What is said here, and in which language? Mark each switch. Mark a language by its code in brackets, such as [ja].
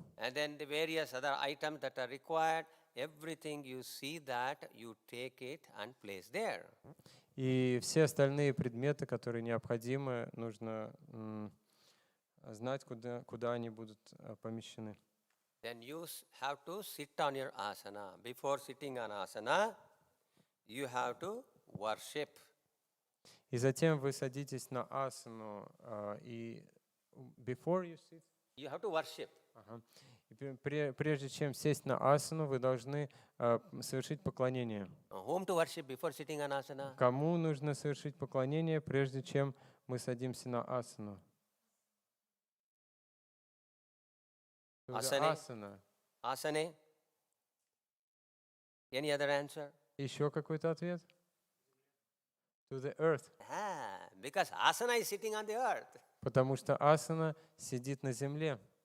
[en] And then the various other items that are required, everything you see that, you take it and place there. [ru] И все остальные предметы, которые необходимы, нужно знать, куда они будут помещены. [en] Then you have to sit on your asana. Before sitting on asana, you have to worship. [ru] И затем вы садитесь на асану, и [en] before you sit, You have to worship. [ru] и прежде чем сесть на асану, вы должны совершить поклонение. [en] Whom to worship before sitting on asana? [ru] Кому нужно совершить поклонение, прежде чем мы садимся на асану? [sa] Asane. Asane. [en] Any other answer? [ru] Еще какой-то ответ? [en] To the earth. Because asana is sitting on the earth. [ru] Потому что асана сидит на земле.